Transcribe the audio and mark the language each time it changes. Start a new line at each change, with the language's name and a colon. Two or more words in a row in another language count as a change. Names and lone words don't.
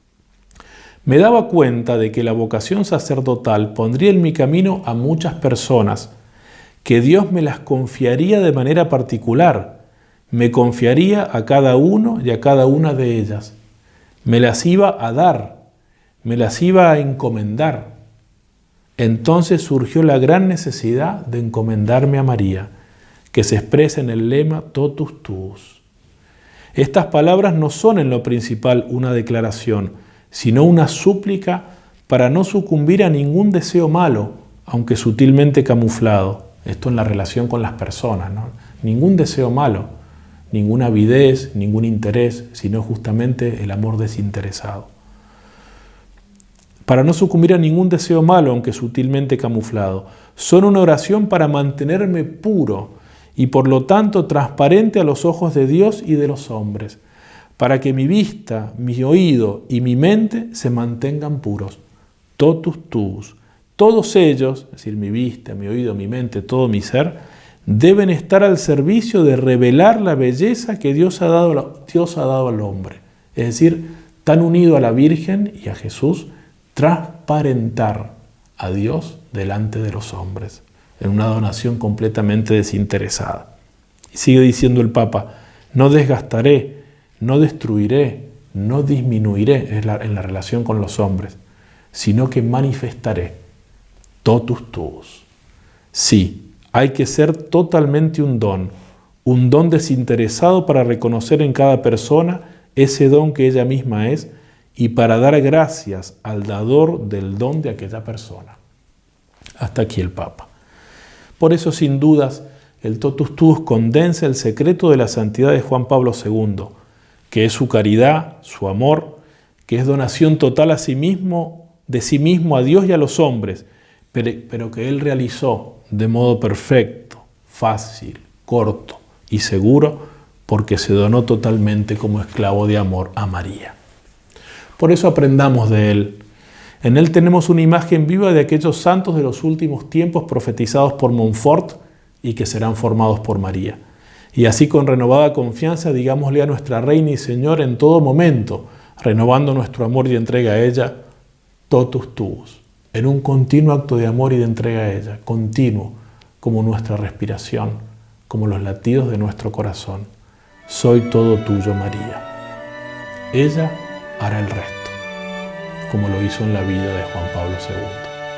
Spanish: Me daba cuenta de que la vocación sacerdotal pondría en mi camino a muchas personas, que Dios me las confiaría de manera particular, me confiaría a cada uno y a cada una de ellas, me las iba a dar, me las iba a encomendar. Entonces surgió la gran necesidad de encomendarme a María, que se expresa en el lema
Latin: totus tuus.
Spanish: Estas palabras no son en lo principal una declaración, sino una súplica para no sucumbir a ningún deseo malo, aunque sutilmente camuflado. Esto en la relación con las personas, ¿no? Ningún deseo malo, ninguna avidez, ningún interés, sino justamente el amor desinteresado. Para no sucumbir a ningún deseo malo, aunque sutilmente camuflado. Son una oración para mantenerme puro y por lo tanto transparente a los ojos de Dios y de los hombres, para que mi vista, mi oído y mi mente se mantengan puros.
Latin: Totus tuus.
Spanish: Todos ellos, es decir, mi vista, mi oído, mi mente, todo mi ser, deben estar al servicio de revelar la belleza que Dios ha dado al hombre. Es decir, tan unido a la Virgen y a Jesús, transparentar a Dios delante de los hombres, en una donación completamente desinteresada. Y sigue diciendo el Papa: no desgastaré, no destruiré, no disminuiré en la relación con los hombres, sino que manifestaré
Latin: totus tuus.
Spanish: Sí, hay que ser totalmente un don desinteresado para reconocer en cada persona ese don que ella misma es y para dar gracias al dador del don de aquella persona. Hasta aquí el Papa. Por eso, sin dudas, el
Latin: totus tuus
Spanish: condensa el secreto de la santidad de Juan Pablo II, que es su caridad, su amor, que es donación total a sí mismo, de sí mismo a Dios y a los hombres, pero que él realizó de modo perfecto, fácil, corto y seguro porque se donó totalmente como esclavo de amor a María. Por eso aprendamos de Él. En Él tenemos una imagen viva de aquellos santos de los últimos tiempos profetizados por Montfort y que serán formados por María. Y así con renovada confianza digámosle a nuestra Reina y Señor en todo momento, renovando nuestro amor y entrega a ella,
Latin: totus tuus,
Spanish: en un continuo acto de amor y de entrega a ella, continuo, como nuestra respiración, como los latidos de nuestro corazón. Soy todo tuyo, María. Ella hará el resto, como lo hizo en la vida de Juan Pablo II.